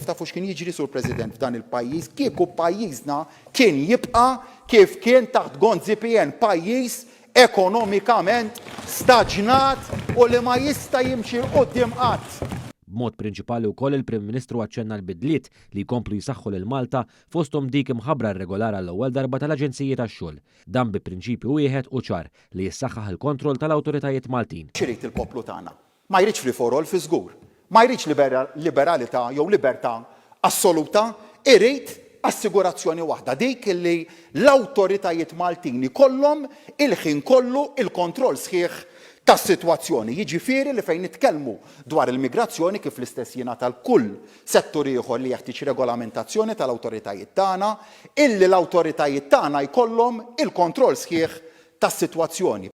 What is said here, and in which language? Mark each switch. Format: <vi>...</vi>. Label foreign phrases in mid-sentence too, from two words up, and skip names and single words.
<mt>Tafu x'kien jiġri sur President f'dan il-pajjiż, kieku pajjiżna kien jibqa' kif kien taħt Gonzi PN, pajjiż ekonomikament staġnat u li ma jista' jimxi l-qudiem qatt. B'mod prinċipali wkoll il-Prim Ministru aċċenna l-bidliet li jkomplu jisaħħu lil Malta fosthom dik imħabbra regolari għall-ewwel darba tal-Aġenziji tax-xogħol. Dan bi prinċipju wieħed u ċar li jissaħħaħ il-kontroll tal-awtoritajiet Maltin. Xirid il-poplu tagħna. Ma jridx</mt> <en>free for all</en> <mt>fi żgur. Ma jridx liberalità jew libertà assoluta, irid assigurazzjoni waħda dik li l-awtoritajiet Maltini kollhom il-ħin kollu il-kontroll sħiħ tas-sitwazzjoni. Jiġifieri li fejn nitkellmu dwar il-migrazzjoni kif l-istess jingħata l-kull settur ieħor li jeħtieġ regolamentazzjoni tal-awtoritajiet tagħna, illi l-awtoritajiet tagħna jkollhom il-kontroll sħiħ tas-sitwazzjoni.</mt>